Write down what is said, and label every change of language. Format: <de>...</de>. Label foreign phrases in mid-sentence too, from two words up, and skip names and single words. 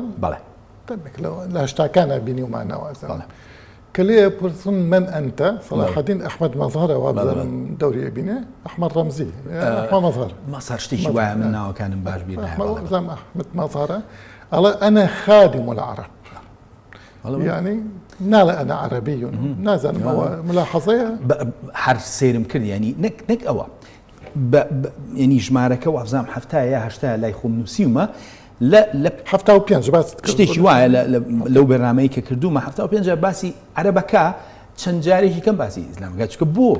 <ckb>بەڵێ لە هەشتاکانە بینی ومانەوە کە لێ پرسن من ئەنتە سەلاحەدین ئەحمەد مەزهەرە وابزانم دەوری بینێ ئەحمەد ڕەمزی ئەحمەد مەزهەر مەسەر شتێکی وایە من ناوەکانم باش بیر ئەحمەد مەزهەرە ئەڵێ</ckb> <ar>ئەنە خادم العرب</ar> <ckb>يعني ناڵێ ئەنە عەرەبی نازانم ئەوە ملاحەزەیە هەر سێرم کرد ینی نەک ئەوە ینی ژمارەکە وابزانم هەفتایە هەشتا لای خۆم نووسیومە لە 75 شتێکی وایە لەو بەرنامەی کە کردومە 75 باسی عەرەبەکە چەند جارێکی کەم باسی ئیسلامەکە چکە بۆ</ckb>